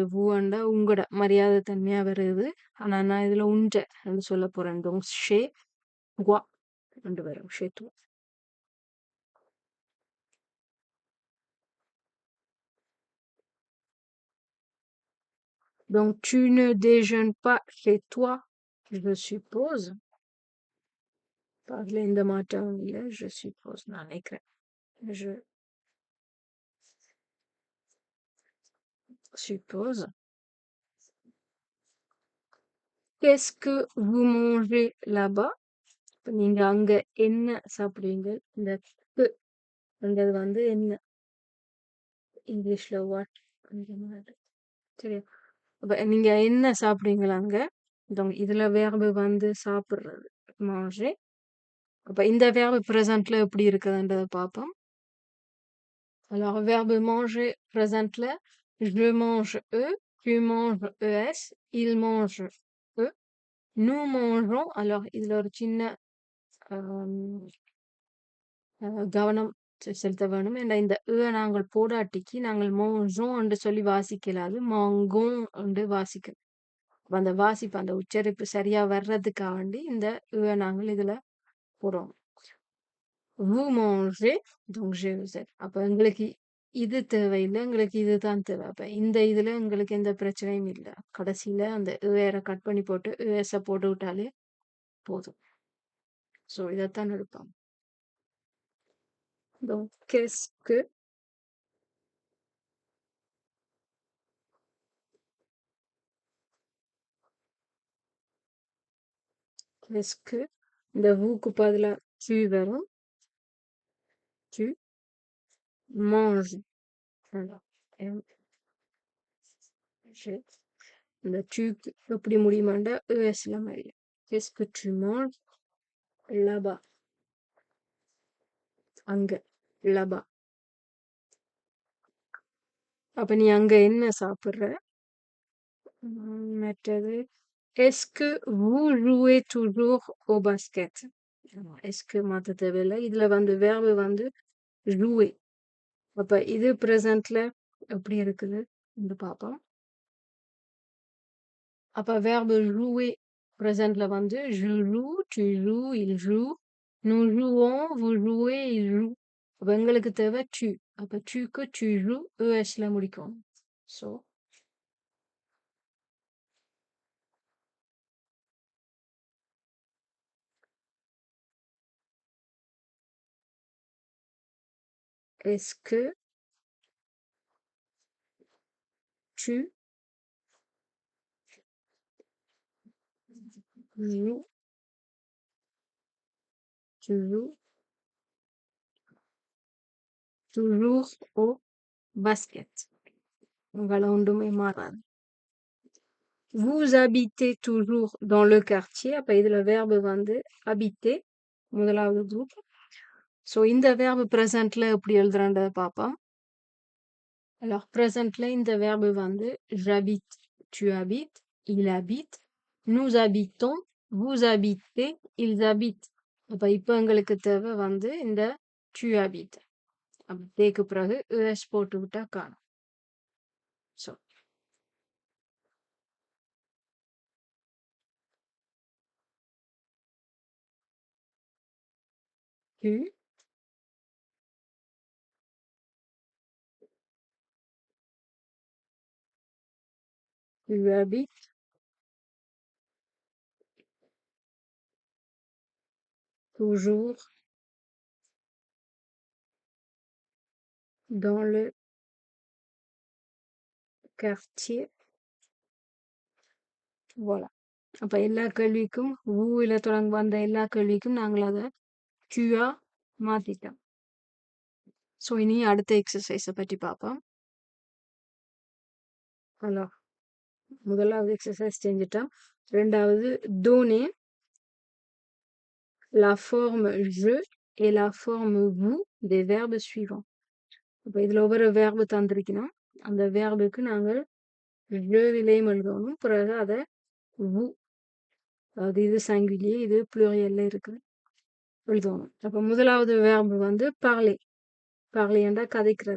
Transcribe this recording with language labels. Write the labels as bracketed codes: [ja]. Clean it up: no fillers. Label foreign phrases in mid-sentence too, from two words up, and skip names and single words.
[ta] vous அண்டா உங்களோட மரியாதை தன்மையா வருது. ஆனா நான் இதுல உண்ட சொல்ல போறேன். [fr] donc chez toi [ta] அண்டு வரும். [fr] chez toi. donc tu ne déjeunes pas chez toi, je suppose. [ta] அதுல எந்த மாற்றமும் இல்ல. [fr] Je suppose [ta] நான் நினைக்கிறேன். [fr] Je suppose. Qu'est-ce que vous mangez là-bas? [ta] இப்ப நீங்க அங்க என்ன சாப்பிடுவீங்க? இந்த க்கு ன்றது வந்து என்ன? இங்கிலீஷ்ல வாட் அந்த மாதிரி. சரியா? அப்ப நீங்க என்ன சாப்பிடுவீங்களா அங்க? donc இதுல verb வந்து சாப்பிடுறது. manger. அப்ப இந்த verb presentல எப்படி இருக்குதுன்றத பார்ப்போம். [fr] Alors, verbe manger présente là. Je mange eux, tu manges ES, il mange eux, nous mangeons. Alors, [ta] இதுல ஒரு சின்ன ஆம், கவனம் செலுத்த வேணும். ஏன்னா இந்த நாங்கள் போடாட்டிக்கு நாங்கள் மோஞ்சோம் என்று சொல்லி வாசிக்கலாது. மாங்கோம் என்று வாசிக்கணும். அப்ப அந்த வாசிப்பு அந்த உச்சரிப்பு சரியா வர்றதுக்காக வேண்டி இந்த நாங்கள் இதுல போடுறோம். [fr] vous mangez, donc je vous aide. [ta] அப்ப எங்களுக்கு இது தேவையில்லை, எங்களுக்கு இதுதான் தேவை. அப்ப இந்த இதுல எங்களுக்கு எந்த பிரச்சனையும் இல்லை. கடைசியில அந்த வேற கட் பண்ணி போட்டு போட்டு விட்டாலே போதும். ஸோ இதைத்தான் எடுப்போம். [fr] donc qu'est-ce que [ta] இந்த vous-க்கு பதிலா tu வரும். [fr] tu manges. Alors, M, G. [ta] இந்த tu எப்படி முடியுமாண்டா ESல முடியும். [fr] qu'est-ce que tu manges là-bas? [ta] அங்க là-bas. அப்ப நீ அங்க என்ன சாப்பிடுற? [fr] மற்றது est-ce que vous jouez toujours au basket? est-ce que [ta] மாத்த தேவையில்லை. இதுல வந்து verb வந்து jouer. அப்ப இது presentல எப்படி இருக்குது என்று பார்ப்போம். [fr] அப்ப verbe jouer presentல வந்து je joue, tu joues, il joue, nous jouons, vous jouez, il joue. [ta] அப்ப எங்களுக்கு தேவை tu. அப்ப tuக்கு [fr] tu joues [ta] ESல முடிக்கும். [fr] So est-ce que tu joues toujours au basket? [ta] உங்கள ஒன்றுமே மாறாது. [fr] Vous habitez toujours dans le quartier. [ta] அப்ப இதுல verbe வந்து habiter முதலாவது group. So இந்த verbe presentல எப்படி எழுதுறன்றத பார்ப்போம். [fr] Alors presentல இந்த verbe வந்து j'habite, tu habites, il habite, nous habitons, vous habitez, ils habitent. [ta] அப்ப இப்ப எங்களுக்கு தேவை வந்து இந்த [fr] tu habites. [ta] அப்ப தேக்கு பிறகு es போட்டு விட்டா காணும். [fr] So tu habites toujours dans le quartier. Voilà. [ta] அப்ப எல்லா கேள்விக்கும் ஊல தொடங்க வந்த எல்லா கேள்விக்கும் நாங்கள் அதை கியூஆ மாத்திட்டோம். ஸோ இனி அடுத்த எக்ஸசைஸை பற்றி பார்ப்போம். ஹலோ, முதலாவது எக்ஸசைஸ் செஞ்சுட்டோம். [fr] ரெண்டாவது donner la forme je et la forme vous des verbes suivants. [ta] இப்போ இதுல ஒவ்வொரு verbe தந்திருக்கணும். அந்த verbeக்கு நாங்கள் je விலையும் எழுதணும். பிறகு அதை vous, அதாவது இது singulier, இது plurielல இருக்குது, எழுதணும். அப்ப முதலாவது verbe வந்து parler. parler என்றா கதைக்கிறது.